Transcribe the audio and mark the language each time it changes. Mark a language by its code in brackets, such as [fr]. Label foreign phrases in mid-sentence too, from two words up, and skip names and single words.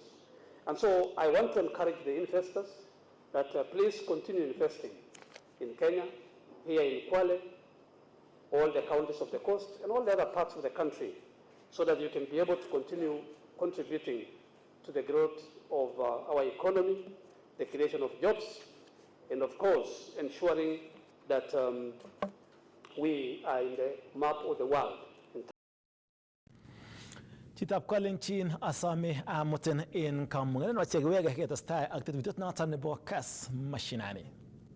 [en] And so I want to encourage the investors that please continue investing in Kenya, here in Kwale, all the counties of the coast, and all the other parts of the country, so that you can be able to continue contributing to the growth of our economy, the creation of jobs, and of course, ensuring that we are in the map of the world. [kln] Chitab Kalenjin asome amutin en kamung'et noche kiwege ketestai ak tetutiet noton nebo Kass Mashinani.